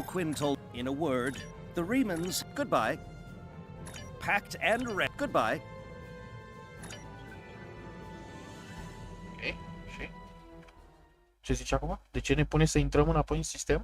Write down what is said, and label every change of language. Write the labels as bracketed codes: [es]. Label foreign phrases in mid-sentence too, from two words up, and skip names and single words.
[en] Quinn told, in a word, the Remans, goodbye. Packed and ready, goodbye. [ro] Ok, și? Ce zice acum? De ce ne pune să intrăm înapoi în sistem?